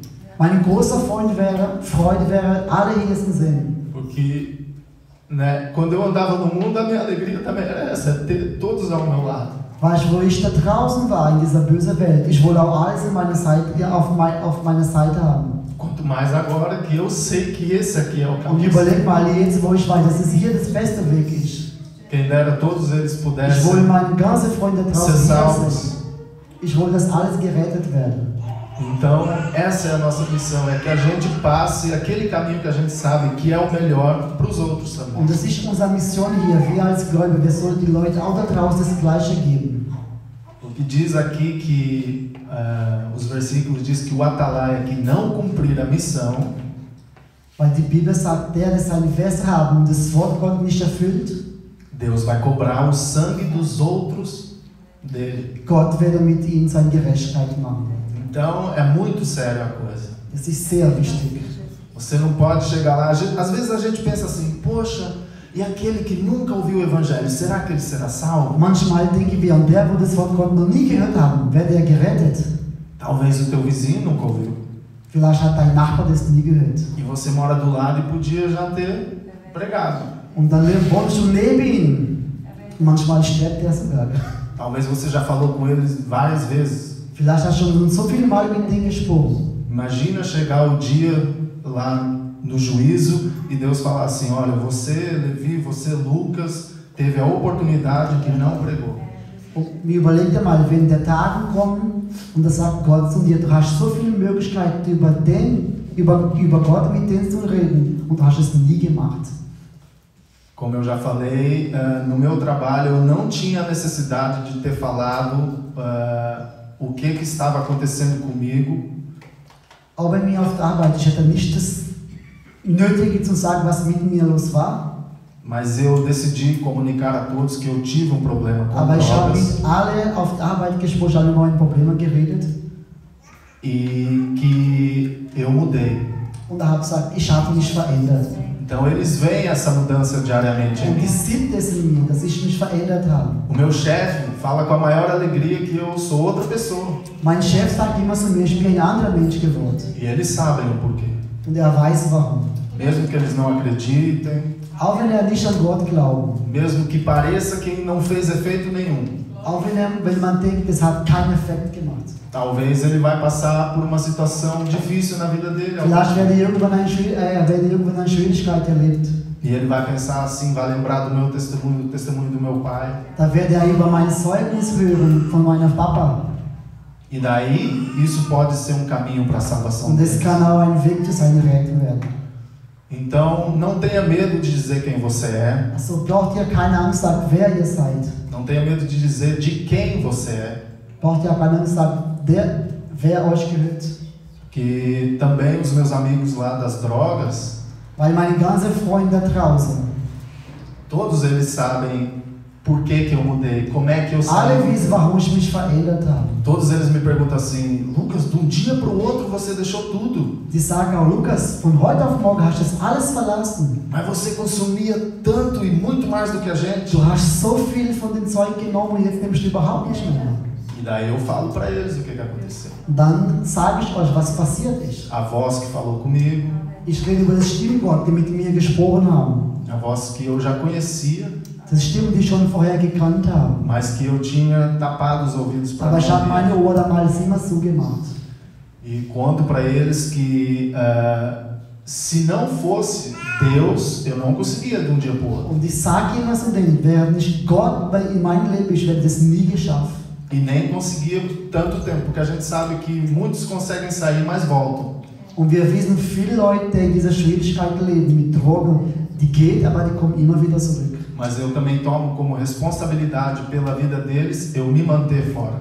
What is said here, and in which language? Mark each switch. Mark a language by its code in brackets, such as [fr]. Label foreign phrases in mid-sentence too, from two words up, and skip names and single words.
[de] Mein großer Freude wäre, alle hier zu sehen. [pt] Porque, né, quando eu andava no mundo, a minha alegria também era essa, ter todos ao meu lado. [de] Weißt du, wo ich da draußen war, in dieser bösen Welt, ich wollte auch alles in meiner Seite, auf meiner Seite haben. [pt] Quanto mais agora que eu sei que esse aqui é o [de] Und [pt] caminho. [de] überleg mal jetzt, wo ich weiß, dass es hier das beste Weg ist. [pt] Quem dera todos eles [de] Ich wollte [pt] pudessem [de] meine ganzen Freunde [pt] ser [de] draußen hier [pt] salvos. [de] sehen. Ich wollte, dass alles gerettet werden. [pt] Então, essa é a nossa missão, é que a gente passe aquele caminho que a gente sabe que é o melhor para os outros também. [de] Und das ist unsere Mission hier, wir als Gläubige, wir sollen die Leute auch da draußen das Gleiche geben. [pt] O que diz aqui que os versículos diz que o atalaia que não cumprir a missão, [de] Weil die Bibel sagt, der seine Verse haben und das Wort Gott nicht erfüllt, [pt] Deus vai cobrar o sangue dos outros dele. [de] Gott werde mit ihm seine Gerechtigkeit machen. [pt] Então, é muito sério a coisa. [de] Das ist sehr wichtig. [pt] Você não pode chegar lá, às vezes a gente pensa assim, poxa, e aquele que nunca ouviu o evangelho, será que ele será salvo? [de] Manchmal denken wir, und der, wo das Wort Gott noch nie gehört haben, wird er gerettet. [pt] Talvez o teu vizinho nunca ouviu. [de] Vielleicht hat dein Nachbar das nie gehört. [pt] E você mora do lado e podia já ter pregado. [de] Und dann wohnst du neben ihm. Manchmal stirbt er sogar. [pt] Talvez você já falou com eles várias vezes. [de] Vielleicht hast du schon so viele Mal mit ihm gesprochen. [pt] Imagina chegar o dia lá no juízo e Deus falar assim, olha, você, Levi, você, Lucas, teve a oportunidade que não pregou. [de] Und mir überleg dir mal, wenn der Tag kommt und da sagt Gott zu dir, du hast so viele Möglichkeiten über Gott mit denen zu reden und du hast es nie gemacht. [pt] Como eu já falei, no meu trabalho eu não tinha necessidade de ter falado o que estava acontecendo comigo. [de] Auch bei mir auf der Arbeit, ich hatte nicht das Nötige zu sagen, was mit mir los war. [pt] Mas eu decidi comunicar a todos que eu tive um problema com [de] Aber ich habe [pt] drogas [de] mit alle auf der Arbeit gesprochen, habe über ein Problem geredet. [pt] e que eu mudei. [de] Und habe gesagt, ich habe mich verändert. [pt] Então eles veem essa mudança diariamente em [de] Und die [pt] mim. [de] sieht es in mir, dass ich mich verändert habe. [pt] O meu chefe fala com a maior alegria que eu sou outra pessoa. [de] Mein Chef sagt immer zu mir, ich bin ein anderer Mensch geworden. [pt] E eles sabem o porquê. [de] Und er weiß warum. [pt] Mesmo que eles não acreditem, [de] Auch wenn er nicht an Gott glaubt. [pt] mesmo que pareça que não fez efeito nenhum, [de] Auch wenn man denkt, es hat keinen Effekt gemacht. [pt] talvez ele vai passar por uma situação difícil na vida dele. [de] Vielleicht werde ich irgendwann eine Schwierigkeit erlebt. [pt] E ele vai pensar assim, vai lembrar do meu testemunho, do testemunho do meu pai. [de] Da werde er über mein Zeugnis hören von meinem Papa. [pt] E daí, isso pode ser um caminho para a salvação [de] Und es [pt] deles. [de] kann auch ein Weg zu seiner Rettung werden. [pt] Então, não tenha medo de dizer quem você é. [de] Also braucht ihr keine Angst, sagt, wer ihr seid. [pt] Não tenha medo de dizer de quem você é. [de] Braucht ihr keine Angst, sagt, wer euch gehört. [pt] Que também os meus amigos lá das drogas, [de] Weil meine ganzen Freunde da draußen, [pt] Todos eles sabem por que eu mudei, como é que eu [de] Alle [pt] saí. [de] wissen, warum ich mich verändert habe. [pt] Todos eles me perguntam assim, Lucas, de um dia para o outro você deixou tudo. [de] Sie sagen auch, Lukas, von heute auf morgen hast du das alles verlassen. [pt] Mas você consumia tanto e muito mais do que a gente. [de] Du hast so viel von dem Zeug genommen und jetzt nimmst du überhaupt nicht mehr. [pt] E daí eu falo para eles o que aconteceu. [de] Und dann sage ich euch, was passiert ist. [pt] A voz que falou comigo, [de] Ich rede über das Stimmgott, die mit mir gesprochen haben. [pt] a voz que eu já conhecia, [de] Das Stimmen, die ich schon vorher gekannt habe. [pt] mas que eu tinha tapado os ouvidos para [de] Aber ich habe [pt] não [de] meine [pt] ouvir. [de] Ohren damals immer zugemacht. [pt] E conto para eles que se não fosse Deus, eu não conseguia de um dia para o outro. [de] Und ich sage immer so denen, wäre nicht Gott in meinem Leben, ich hätte das nie geschafft. [pt] E nem conseguia tanto tempo, porque a gente sabe que muitos conseguem sair, mas voltam. [de] Und wir wissen, viele Leute, die in dieser Schwierigkeit leben mit Drogen, die geht, aber die kommen immer wieder zurück. [pt] Mas eu também tomo como responsabilidade pela vida deles eu me manter fora.